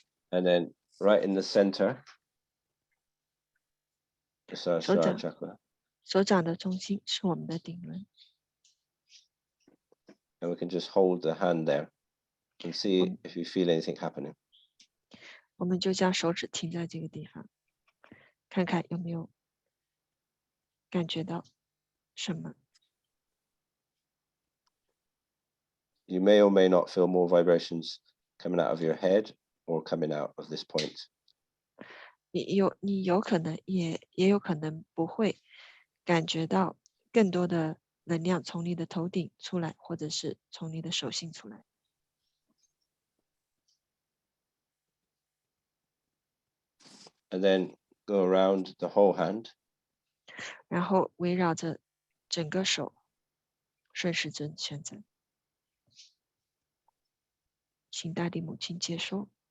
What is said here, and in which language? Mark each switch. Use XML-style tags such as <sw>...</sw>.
<en>And then right in the center, the Sahasrara Shoulder. chakra.</en> <zh>手掌的中心是我们的顶轮。</zh> <en>And we can just hold the hand there and see if you feel anything happening.</en> <zh>我们就将手指停在这个地方，看看有没有感觉到什么。</zh> <en>You may or may not feel more vibrations coming out of your head or coming out of this point.</en> <zh>你有可能也有可能不会感觉到更多的能量从你的头顶出来，或者是从你的手心出来。</zh> <en>And then go around the whole hand.</en> <zh>然后围绕着整个手顺时针旋转，请大地母亲接收。</zh>